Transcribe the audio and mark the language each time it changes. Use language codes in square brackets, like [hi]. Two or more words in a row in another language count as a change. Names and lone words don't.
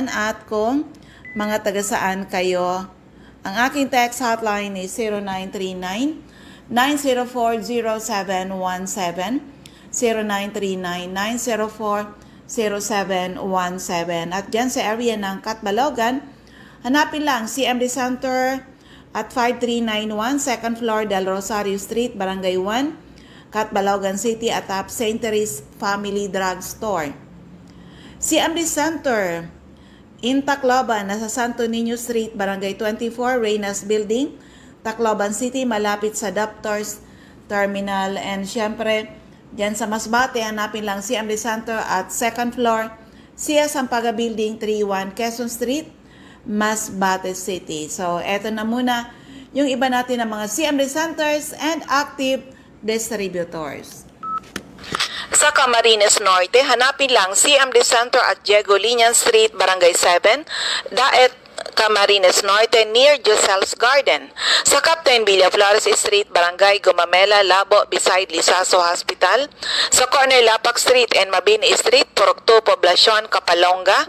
[tl] At kung mga taga-saan kayo, ang aking [en] text hotline is [tl] 0939-904-0717. 0939-904-0717. At dyan sa area ng Catbalogan, hanapin lang CMD Center at 5391 2nd floor Del Rosario Street, Barangay 1, Catbalogan City at top St. Therese Family Drug Store. CMD Center in Tacloban, nasa Santo Niño Street, Barangay 24, Reynas Building, Tacloban City, malapit sa Doctors Terminal. And syempre, dyan sa Masbate, hanapin lang CMD Center at 2nd floor, Sia Sampaga Building, 31 Quezon Street, Masbate City. So, eto na muna yung iba natin ng mga CMD Centers and [en] active distributors. [tl] Sa Camarines Norte, hanapin lang CMD Center at Diego Linian Street, Barangay 7, Daet, Camarines Norte, near Josel's Garden. Sa Captain Villaflores Street, Barangay Gumamela, Labo, beside Lisaso Hospital. Sa corner Lapak Street and Mabini Street, Purok 2, Poblacion, Kapalonga.